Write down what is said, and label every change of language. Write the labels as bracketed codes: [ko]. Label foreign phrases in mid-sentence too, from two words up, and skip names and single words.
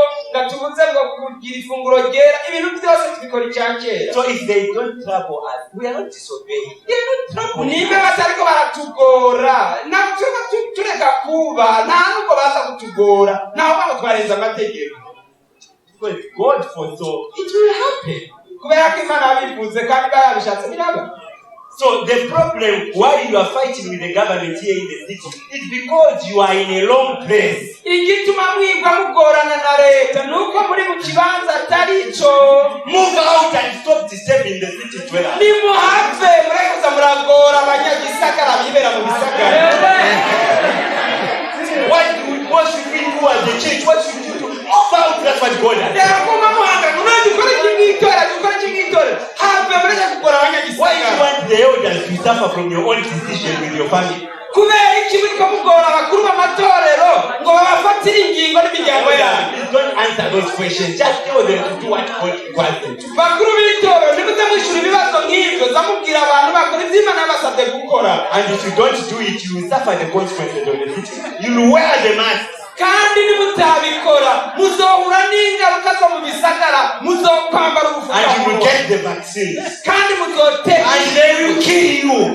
[rn] ngatubuze ngo kugira ifunguro ryera ibintu byose tubikora icyakera. [en] So if they don't trouble us, we are not disobeying. They are not troubling. [rn] Niba batariko baratugora nabyo tureka kuba nta nuko baza kutugora naho baba twarenza amategeko. [en] Because God foresaw it will happen. [rn] Kubera ko Imana yabivuze kandi bayabishatse biraba. [en] So the problem why you are fighting with the government here in the city is because you are in a long place. [rn] Igituma mwibwa mugorana na leta nuko muri mu kibanza atari cyo. [en] Move out and stop disturbing the city dwellers. [rn] Nimuhave murekuza muragora abanyagisagara bibera mu bisagara. [en] What should we do as a church? What should we do? Move out, that's what God has said. Why do you want the elders to suffer from your own decision with your family? Please don't answer those questions. Just tell them to do what God requires them to do. And if you don't do it, you will suffer the consequences of the city. You will wear the mask. [rn] kandi nimutabikora muzohura n'ingaruka zo mu bisagara muzokwambara [en] and you will get the vaccines [rn] kandi muzoteka [en] and they will kill you